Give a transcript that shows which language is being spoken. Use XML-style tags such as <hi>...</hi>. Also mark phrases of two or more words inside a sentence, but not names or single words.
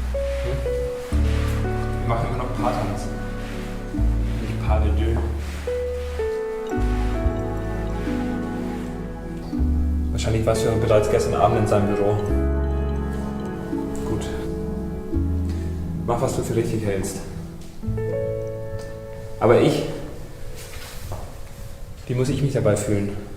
<de>Wir machen immer noch Paartanz. Nicht</de> <fr>Pas de deux.</fr> <de>Wahrscheinlich warst du bereits gestern Abend in seinem Büro. Gut. Mach, was du für richtig hältst. Aber wie muss ich mich dabei fühlen?</de>